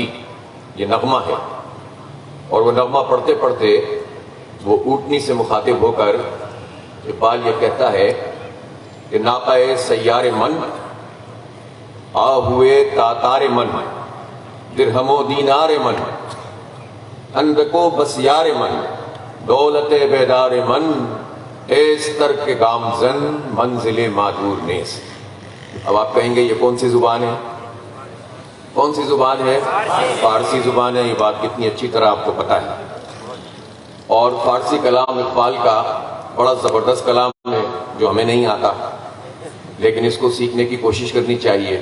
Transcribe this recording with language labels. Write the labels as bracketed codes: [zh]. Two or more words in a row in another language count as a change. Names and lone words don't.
[ur] یہ نغمہ ہے، اور وہ نغمہ پڑھتے پڑھتے وہ اونٹنی سے مخاطب ہو کر اقبال یہ کہتا ہے کہ [fa] ناقہ سیار من آ ہوئے تاتار من، درہم و دینار من، اندکو بسیار من، دولت بیدار من، ایس ترک گامزن منزل معدور نیست. [ur] اب آپ کہیں گے یہ کون سی زبان ہے؟ کون سی زبان ہے؟ فارسی زبان ہے. یہ بات کتنی اچھی طرح آپ کو پتہ ہے. اور فارسی کلام اقبال کا بڑا زبردست کلام ہے جو ہمیں نہیں آتا، لیکن اس کو سیکھنے کی کوشش کرنی چاہیے.